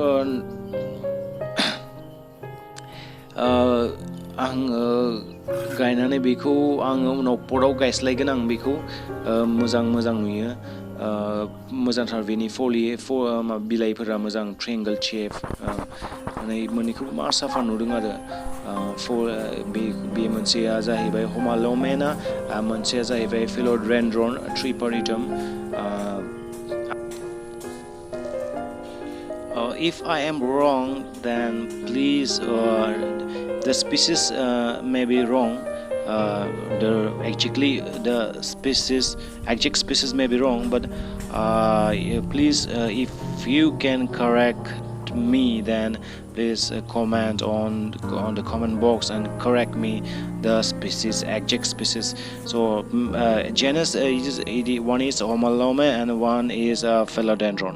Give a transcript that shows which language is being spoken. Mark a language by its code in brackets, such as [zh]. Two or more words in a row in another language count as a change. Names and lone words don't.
[brx] आङो गायनानै बेखौ आङो उनाव पटआव गायस्लायगोन आं बेखौ मोजां नुयो मोजांथार बेनि बिलाइफोरा मोजां [en] triangle shape [brx] माने मोननैखौबो मा साफा नुदों आरो बे मोनसेया जाहैबाय Homalomena मोनसेया जाहैबाय PHILODENDRON TRIPARITHUM [en] if I am wrong then please the species may be wrong the exact species may be wrong but please if you can correct me then please comment on the comment box and correct me the exact species so genus one is Homalomena and one is PHILODENDRON.